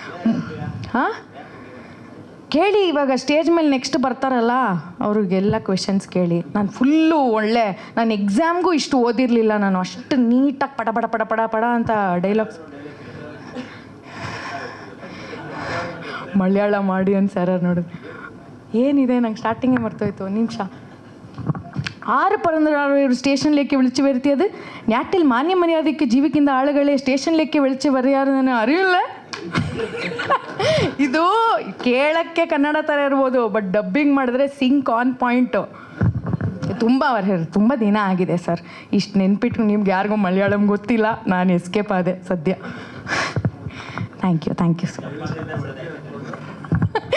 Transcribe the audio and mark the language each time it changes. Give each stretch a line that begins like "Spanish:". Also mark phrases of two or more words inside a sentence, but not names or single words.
Kannada: ಕೇಳಿ, ಇವಾಗ ಸ್ಟೇಜ್ ಮೇಲೆ ನೆಕ್ಸ್ಟ್ ಬರ್ತಾರಲ್ಲ ಅವ್ರಿಗೆಲ್ಲ ಕ್ವೆಶನ್ಸ್ ಕೇಳಿ. ನಾನು ಫುಲ್ಲು ಒಳ್ಳೆ, ನಾನು ಎಕ್ಸಾಮ್ಗೂ ಇಷ್ಟು ಓದಿರಲಿಲ್ಲ. ನಾನು ಅಷ್ಟು ನೀಟಾಗಿ ಪಡ ಅಂತ ಡೈಲಾಗ್ಸ್. ಮಲಯಾಳ ಮಾಡಿ ಅಂತ ಸರ್ ನೋಡಿದ್ವಿ. ಏನಿದೆ, ನಂಗೆ ಸ್ಟಾರ್ಟಿಂಗೇ മറത്തുപോയി.
Malayalam: നിമിഷ 6 പറന്നവർ സ്റ്റേഷനിലേക്ക് വിളിച്ചു വരുത്തിയത്. നാട്ടിൽ മാന്യമര്യാദയ്ക്ക് ജീവിക്കുന്ന ആളുകളെ സ്റ്റേഷനിലേക്ക് വിളിച്ചു പറയാറെന്ന് അറിയില്ല.
Kannada: ಇದು ಕೇಳಕ್ಕೆ ಕನ್ನಡ ಥರ ಇರ್ಬೋದು, ಬಟ್ ಡಬ್ಬಿಂಗ್ ಮಾಡಿದ್ರೆ
English: sync on point.
Kannada: ತುಂಬ ದಿನ ಆಗಿದೆ ಸರ್. ಇಷ್ಟು ನೆನ್ಪಿಟ್ಟು ನಿಮ್ಗೆ ಯಾರಿಗೂ ಮಲಯಾಳಂ ಗೊತ್ತಿಲ್ಲ, ನಾನು ಎಸ್ಕೇಪ್ ಆದೆ ಸದ್ಯ.
English: thank you so much.